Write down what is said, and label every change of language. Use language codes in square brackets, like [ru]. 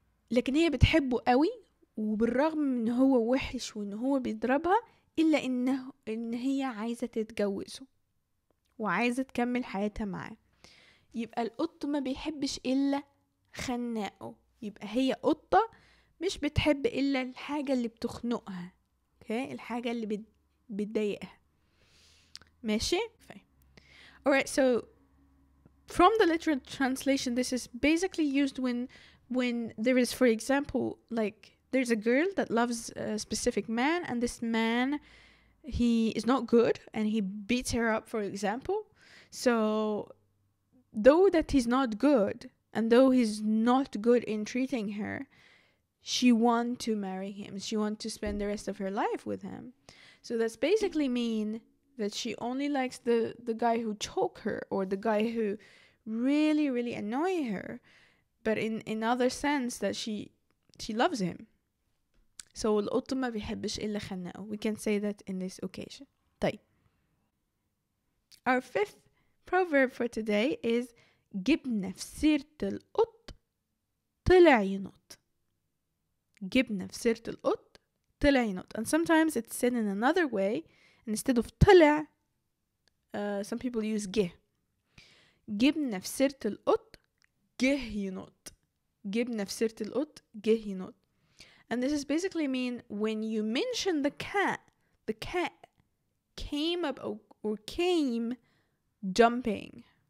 [ar] لكن هي بتحبه قوي، وبالرغم من ان هو وحش وان هو بيضربها الا ان هي عايزة تتجوزه وعايزة تكمل حياتها معاه. يبقى القط ما بيحبش الا خناقه. يبقى هي قطة مش بتحب الا الحاجة اللي بتخنقها، [en] okay? [ar] الحاجة اللي بتضايقها. ماشي؟ [en] Alright, so from the literal translation, this is basically used when there is, for example, like there's a girl that loves a specific man, and this man, he is not good and he beats her up, for example. So though that he's not good and though he's not good in treating her, she wants to marry him. She wants to spend the rest of her life with him. So that's basically mean that she only likes the guy who choke her or the guy who really, really annoy her, but in other sense that she loves him. So [ar] القط ما بيحبش إلا خناقه. [en] We can say that in this occasion. [ar] طيب. [en] Our fifth proverb for today is [ar] جبنا في سيرة القط طلع ينط. جبنا في سيرة القط طلع ينط. [en] And sometimes it's said in another way. And instead of طلع, some people use جه. [ar] جبنا في سيرة القط جه ينط. جبنا في سيرة القط جه ينط. [en] And this is basically mean when you mention the cat came up or came jumping.